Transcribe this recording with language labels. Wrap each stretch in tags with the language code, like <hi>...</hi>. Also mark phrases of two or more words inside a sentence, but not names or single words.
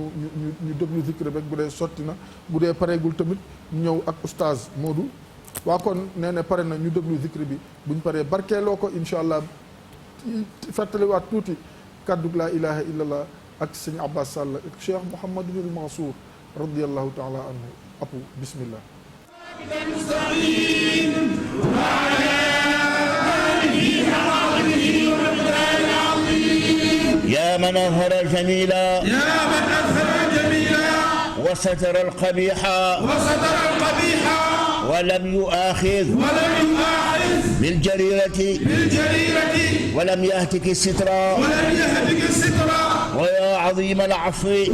<wo>ñu déglu zikr rek bu dee sotti na bu dee pareegul tamit ñëw ak oustaz Modou waa kon nee na pare na ñu déglu zikr bi buñ paree barkeeloo ko</wo> <ar>إن شاء الله</ar> <wo>fàttaliwaat tuuti kaddu</wo> <ar>لا إله إلا الله</ar> <wo>ak sëñ Abbas Sall ak Cheikh Mouhamadul Mansour</wo> <ar>رضي الله تعالى عنه</ar> <wo>apu bismillah</wo> <ar>يا من أظهر الجميل وستر القبيح ولم يؤاخذ بالجريرة ولم يهتك الستر ويا عظيم العفو</ar>